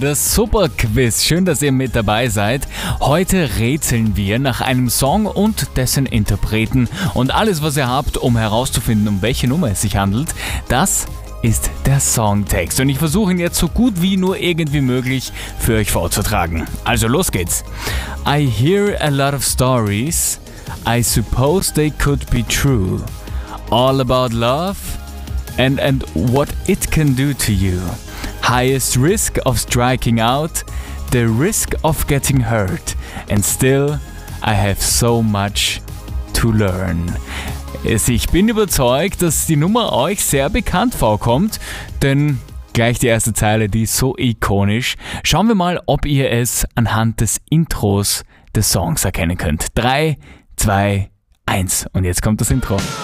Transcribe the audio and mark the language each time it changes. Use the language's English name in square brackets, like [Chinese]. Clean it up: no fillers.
[German] Das Superquiz. Schön, dass ihr mit dabei seid. Heute rätseln wir nach einem Song und dessen Interpreten. Und alles, was ihr habt, um herauszufinden, um welche Nummer es sich handelt, das ist der Songtext. Und ich versuche ihn jetzt so gut wie nur irgendwie möglich für euch vorzutragen. Also los geht's. [English] I hear a lot of stories. I suppose they could be true. All about love and what it can do to you. Highest risk of striking out. The risk of getting hurt. And still, I have so much to learn. [German] Ich bin überzeugt, dass die Nummer euch sehr bekannt vorkommt, denn gleich die erste Zeile, die ist so ikonisch. Schauen wir mal, ob ihr es anhand des Intros des Songs erkennen könnt. 3, 2, 1 und jetzt kommt das Intro.